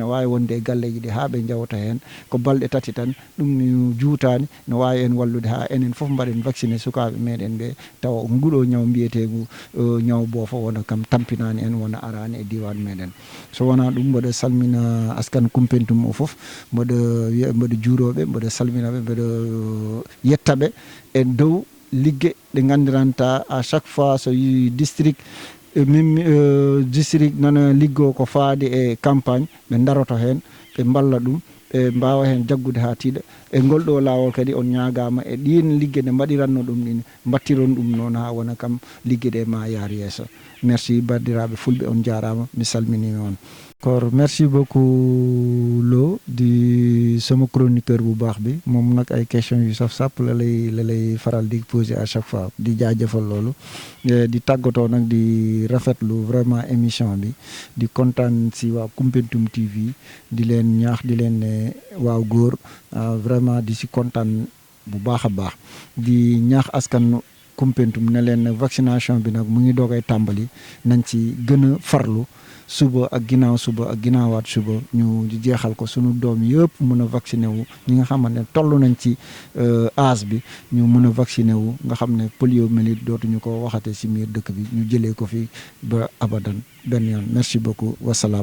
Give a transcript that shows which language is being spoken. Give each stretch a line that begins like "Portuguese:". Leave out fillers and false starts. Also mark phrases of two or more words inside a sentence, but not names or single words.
Fula: wawi wonde e galleji ɗi ha ɓe jawta hen ko balɗe 3 tan ɗum juutani no wawi en wallude ha enen foof mbaɗen vacciné sukaɓe meɗen ɓe tawa nguɗo ñaw mbiyetegu ñaw boofo wona kam tampinani en wona arani e diwan meɗen so wona ɗum mboɗo salmina askan Koumpentoum o foof mboɗo juuroɓe mboɗo salminaɓe mboɗo yettaɓe e dow liggue ɗe gandiranta
French: à chaque fois
Fula: so yi district district nana liggo ko faadi e campagne ɓe daroto hen ɓe balla ɗum ɓe mbawa hen jaggude ha tiiɗa e ngolɗo lawol kadi on ñagama e ɗin liggue ɗe mbaɗiranno ɗum ɗin battiron ɗum noon ha wona kam liggue ɗe ma yaar yesso merci bandiraɓe fulɓe on jarama mi salminima on
French: d'accord merci beaucoup
Wolof: Lo di sama chroniqueur bu baax bi moom nag ay questions yu saf sàpp la lay faral di poser
French: à chaque fois
Wolof: di jaajëfal loolu di tàggatoo nag di rafetlu vraiment émission bi di kontaan si waa Koumpentoum TV di leen ñaax di leen ne waaw góor vraiment di si kontaan bu baax a baax di ñaax askan Koumpentoum ne leen vaccination bi nag mu ngi doogay tàmbali nañ ci gën a farlu suba ak ginnaaw suba ak ginnaawaat suba ñu jeexal ko sunu doom yëpp mën a vacciné wu ñi nga xamante ne toll nañ ci âge bi ñu mën a vacciné wu nga xam ne poliomyélite dootuñu ko waxate si miir dëkk bi ñu jëlee ko fi ba abadan benn yoon
French: merci beaucoup
Wolof: wasalaam.